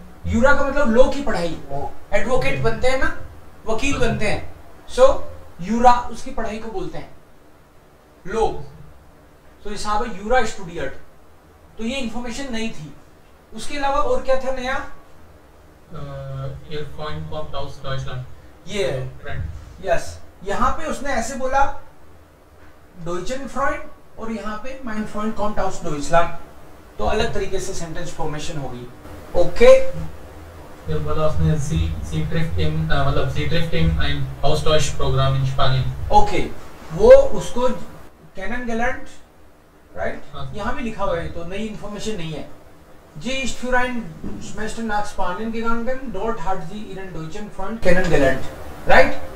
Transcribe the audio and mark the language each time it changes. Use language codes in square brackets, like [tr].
[hi] यूरा का मतलब लॉ की पढ़ाई, एडवोकेट बनते हैं ना, वकील बनते हैं, सो यूरा उसकी पढ़ाई को बोलते हैं, लॉ। तो हिसाब है यूरा स्टूडियट। तो ये इंफॉर्मेशन नहीं थी। उसके अलावा और क्या था नया? [de] Ihr Freund kommt aus Deutschland। [hi] ये यस, यहाँ पे उसने ऐसे बोला [de] Deutschen Freund, [hi] और यहाँ पे [de] mein Freund kommt aus Deutschland। [hi] तो अलग तरीके से सेंटेंस फॉर्मेशन होगी। ओके, फिर बोला उसने [de] sie trifft in ein Austauschprogramm in Spanien। [hi] Okay, वो उसको kennengelernt, राइट? यहाँ भी लिखा हुआ है, तो नई इंफॉर्मेशन नहीं है। [de] Sie ist für ein Semester nach Spanien gegangen, dort hat sie ihren deutschen Freund kennengelernt, राइट?